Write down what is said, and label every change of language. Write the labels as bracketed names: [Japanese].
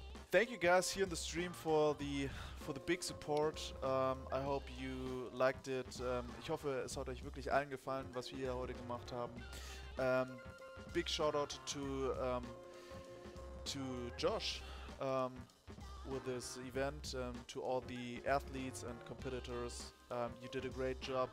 [English] Thank you guys here in the stream for the big support. I hope you liked it. [German] Ich hoffe, es hat euch wirklich allen gefallen, was wir hier heute gemacht haben. [English] Big shout out to Josh with this event, to all the athletes and competitors. You did a great job.